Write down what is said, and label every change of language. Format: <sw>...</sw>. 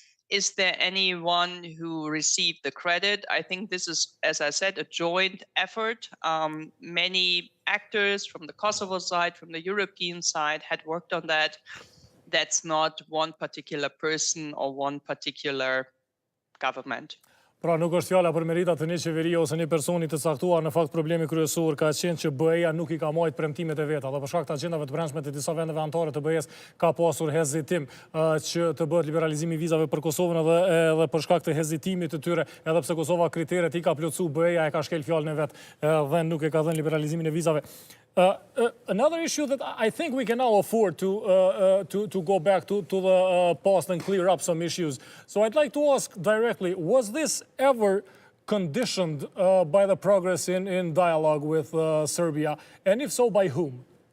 <en>Is there anyone who received the credit? I think this is, as I said, a joint effort. Many actors from the Kosovo side, from the European side had worked on that. That's not one particular person or one particular government.</en> <sq>Pra nuk është fjala për merita të një qeverie ose një personi të caktuar, në fakt problemi kryesor ka qenë që BE-ja nuk i ka marrë premtimet e veta, dhe për shkak të agjendave të brendshme të disa vendeve anëtare të BE-s ka pasur hezitim që të bëhet liberalizimi i vizave për Kosovën, edhe për shkak të hezitimit të tyre, edhe pse Kosova kriteret i ka plotësuar, BE-ja e ka shkel fjalën e vet dhe nuk e ka dhënë liberalizimin e vizave.</sq> <en>Another issue that I think we can now afford to go back to the past and clear up some issues. So I'd like to ask directly, was this ever conditioned by the progress in dialogue with Serbia? And if so, by whom?</en>